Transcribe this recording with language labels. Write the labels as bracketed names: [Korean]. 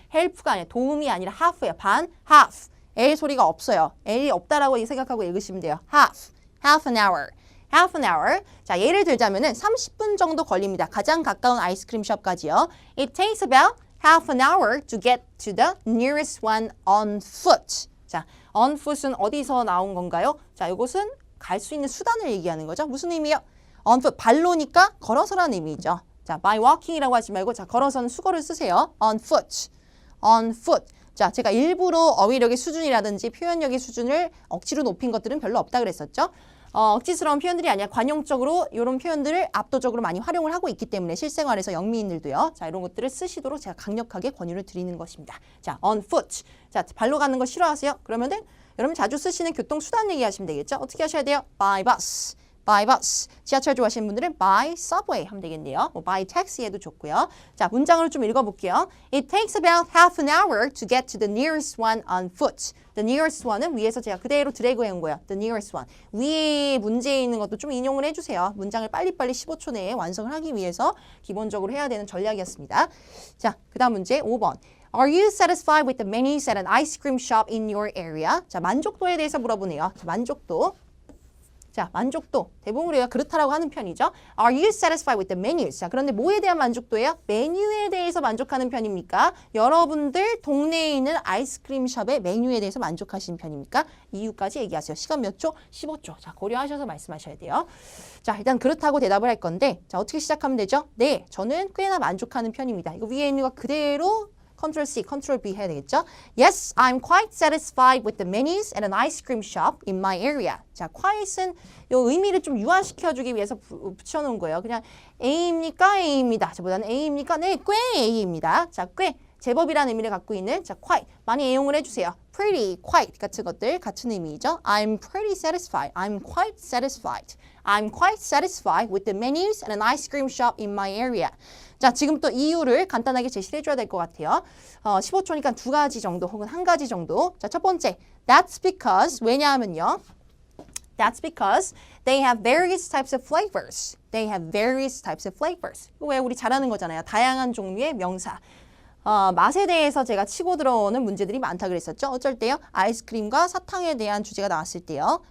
[Korean] help가 아니라 도움이 아니라 half예요. 반, half. L 소리가 없어요. L이 없다라고 생각하고 읽으시면 돼요. [English] half an hour. half an hour. [Korean] 자, 예를 들자면은 30분 정도 걸립니다. 가장 가까운 아이스크림 숍까지요. [English] It takes about half an hour to get to the nearest one on foot. [Korean] 자, on foot은 어디서 나온 건가요? 자, 이것은 갈 수 있는 수단을 얘기하는 거죠. 무슨 의미요? on foot, 발로니까 걸어서라는 의미죠. 자, by walking이라고 하지 말고 자, 걸어서는 수거를 쓰세요. [English] on foot. on foot. [Korean] 자, 제가 일부러 어휘력의 수준이라든지 표현력의 수준을 억지로 높인 것들은 별로 없다 그랬었죠. 억지스러운 표현들이 아니라 관용적으로 이런 표현들을 압도적으로 많이 활용을 하고 있기 때문에 실생활에서 영미인들도요. 자, 이런 것들을 쓰시도록 제가 강력하게 권유를 드리는 것입니다. [English] 자, on foot. [Korean] 자, 발로 가는 거 싫어하세요? 그러면은 여러분 자주 쓰시는 교통수단 얘기하시면 되겠죠? 어떻게 하셔야 돼요? [English] by bus. by bus. [Korean] 지하철 좋아하시는 분들은 by subway 하면 되겠네요. 뭐 by taxi에도 좋고요. 자, 문장을 좀 읽어볼게요. [English] It takes about half an hour to get to the nearest one on foot. [Korean] The nearest one은 위에서 제가 그대로 드래그 해온 거예요. [English] The nearest one. [Korean] 위에 문제에 있는 것도 좀 인용을 해주세요. 문장을 빨리빨리 15초 내에 완성을 하기 위해서 기본적으로 해야 되는 전략이었습니다. 자, 그 다음 문제 5번. [English] Are you satisfied with the menus at an ice cream shop in your area? [Korean] 자, 만족도에 대해서 물어보네요. 자, 만족도. 자, 만족도. 대부분 우리가 그렇다라고 하는 편이죠. [English] Are you satisfied with the menus? [Korean] 자, 그런데 뭐에 대한 만족도예요? 메뉴에 대해서 만족하는 편입니까? 여러분들 동네에 있는 아이스크림 숍의 메뉴에 대해서 만족하시는 편입니까? 이유까지 얘기하세요. 시간 몇 초? 15초. 자, 고려하셔서 말씀하셔야 돼요. 자, 일단 그렇다고 대답을 할 건데 자, 어떻게 시작하면 되죠? 네, 저는 꽤나 만족하는 편입니다. 이거 위에 있는 거 그대로 Ctrl C, Ctrl B 해야 되겠죠? [English] Yes, I'm quite satisfied with the menus at an ice cream shop in my area. [Korean] 자, quite은 요 의미를 좀 유화시켜주기 위해서 붙여놓은 거예요. 그냥 A입니까? A입니다. 저보다는 A입니까? 네, 꽤 A입니다. 자, 꽤 제법이라는 의미를 갖고 있는 자, quite 많이 애용을 해주세요. pretty, quite 같은 것들 같은 의미죠. [English] I'm pretty satisfied. I'm quite satisfied. I'm quite satisfied with the menus at an ice cream shop in my area. [Korean] 자, 지금 또 이유를 간단하게 제시를 해줘야 될 것 같아요. 15초니까 두 가지 정도 혹은 한 가지 정도. 자, 첫 번째. [English] That's because, [Korean] 왜냐하면요. [English] That's because they have various types of flavors. They have various types of flavors. [Korean] 이거 왜 우리 잘하는 거잖아요. 다양한 종류의 명사. 맛에 대해서 제가 치고 들어오는 문제들이 많다 그랬었죠. 어쩔 때요? 아이스크림과 사탕에 대한 주제가 나왔을 때요.